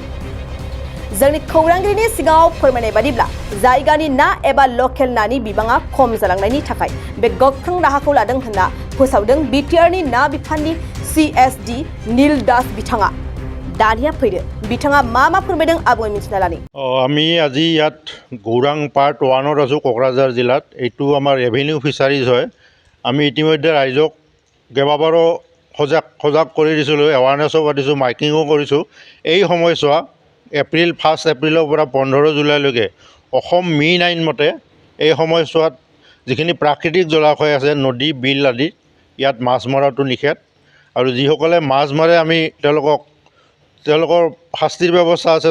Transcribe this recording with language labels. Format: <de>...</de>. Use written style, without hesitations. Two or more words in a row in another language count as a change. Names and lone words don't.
<brx>जोंनि खौरांगिरिनि सिगाङाव फोरमायनाय बादिब्ला जायगानि ना एबा लकेल नानि बिबाङा खम जालांनायनि थाखाय बे गोख्रों राहाखौ लादों होनना फोसावदों बिटिआरनि ना बिफाननि सिएसडि नील दास बिथाङा। दानिया फैदो बिथाङा मा फोरमायदों आबुङै मिथिना लानि।</brx> <as>আমি আজি ইয়াত গৌৰাং পাৰ্ট 1ত আছোঁ কোকৰাঝাৰ জিলাত। এইটো আমাৰ</as> <en>revenue fisheries</en> <as>হয়। আমি ইতিমধ্যে ৰাইজক কেইবাবাৰো সজাগ কৰি দিছিলোঁ, এৱাৰনেছো পাতিছোঁ, মাইকিঙো কৰিছোঁ। এই সময়ছোৱা এপ্ৰিল 1 এপ্ৰিলৰ পৰা 15 জুলাইলৈকে অসম মীন আইন মতে এই সময়ছোৱাত যিখিনি প্ৰাকৃতিক জলাশয় আছে নদী বিল আদি ইয়াত মাছ মৰাটো নিষেধ আৰু যিসকলে মাছ মাৰে আমি তেওঁলোকৰ শাস্তিৰ ব্যৱস্থা আছে।</as>